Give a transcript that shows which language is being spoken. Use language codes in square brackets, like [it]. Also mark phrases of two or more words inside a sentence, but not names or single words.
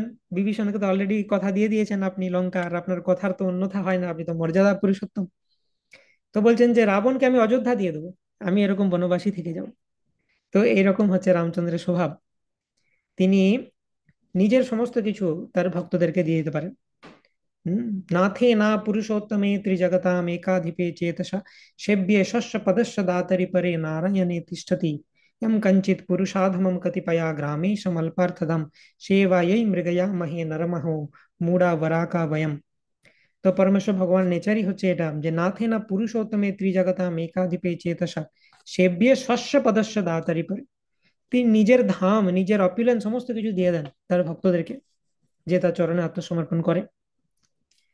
[bn] বিভীষণকে তো অলরেডি কথা দিয়ে দিয়েছেন আপনি লঙ্কা, আর আপনার কথার তো অন্যথা হয় না, আপনি তো মর্যাদা পুরুষোত্তম। তো বলছেন যে রাবণকে আমি অযোধ্যা দিয়ে দেবো, আমি এরকম বনবাসী থেকে যাব। তো এইরকম হচ্ছে রামচন্দ্রের স্বভাব, তিনি নিজের সমস্ত কিছু তার ভক্তদেরকে দিয়ে দিতে পারেন। [sa] हम्म, नाथे ना पुरुषोत्तमे त्रिजगताम एकाधिपे चेतसा सेव्ये शस्य पदस्य दातरि परे नारायणे तिष्ठति यम कंचित पुरुषाधमम कतिपया ग्रामे समल्पार्थदम सेवायै मृगया महे नरमहो मूढ़ा वराका वयम। [bn] তো পরমেশ্বর ভগবান নেচারই হচ্ছে এটা, যে [sa] নাথে না পুরুষোত্তমে ত্রিজগতাম একাধিপে চেতসা সেব্যে শস্য পদস্য দাতারি পরে। [bn] তিনি নিজের ধাম, নিজের অপিলেন্স সমস্ত কিছু দিয়ে দেন তার ভক্তদেরকে, যে তার চরণে আত্মসমর্পণ করে।